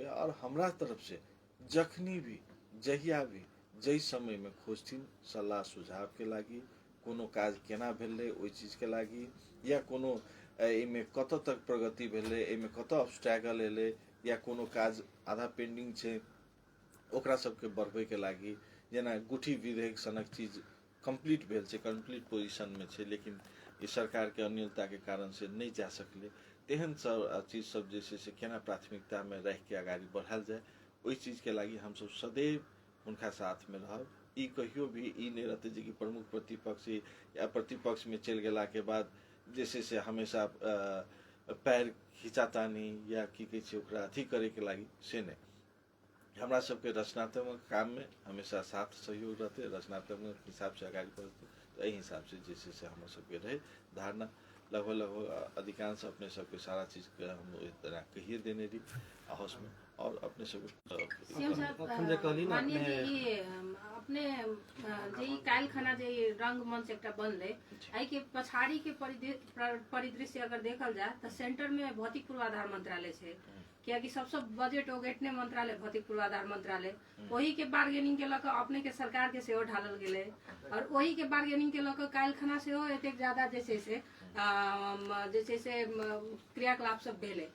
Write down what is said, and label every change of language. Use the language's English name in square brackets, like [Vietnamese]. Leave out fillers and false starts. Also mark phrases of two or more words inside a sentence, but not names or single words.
[Maithili] और हमरा तरफ से जखनी भी जहिया भी जै समय में खोजथिन सलाह सुझाव के लागी, कोनो काज केना भेलै ओहि चीज के लागी, या कोनो एमे कत तक प्रगति भेलै, एमे कत ऑब्स्टैकल एलै, या कोनो काज आधा पेंडिंग छै ओकरा सबके बढ़बै के लागी। जेना गुठी विधेयक सनक चीज कंप्लीट भेल छै, [English] complete position [Maithili] में छै, लेकिन ई सरकार के अनियमितता के कारण से नहीं जा सकले। तेहन सब चीज सब जैसे से केना प्राथमिकता में रह के आगाड़ी बढ़ायल जाए, ओहि चीज के लागी हम सब सदैव उनका साथ में रहब। ई कहियो भी ई नहीं रहते जे कि प्रमुख प्रतिपक्ष या प्रतिपक्ष में चल गेला के बाद जैसे से हमेशा पैर खिंचातानी या की कहे छै ओकरा अथी करे के लागी, से नहीं। हमरा सबके रचनात्मक काम में हमेशा साथ सहयोग रहते, रचनात्मक हिसाब से आगाड़ी बढ़ते। तो यही हिसाब से जैसे से हम सबके रहे धारणा लगभग लगभग अधिकांश अपने सबके सारा चीज के हम इस तरह कहिए देने रही हाउस में। और अपने सब अपने जे काल खाना जे रंगमंच एकटा बनले, आई के पछाड़ी के परिदृश्य अगर देखल जाए तो सेंटर में भौतिक पूर्वाधार मंत्रालय है, कियाकि सबसे बजट ओगेटने मंत्रालय भौतिक पूर्वाधार मंत्रालय, वही के बार्गेनिंग के लक अपने के सरकार के सेहो ढालल गेले, और वही के बार्गेनिंग के लक काल खाना सेहो एतेक ज्यादा जैसे से क्रियाकलाप सब भेले।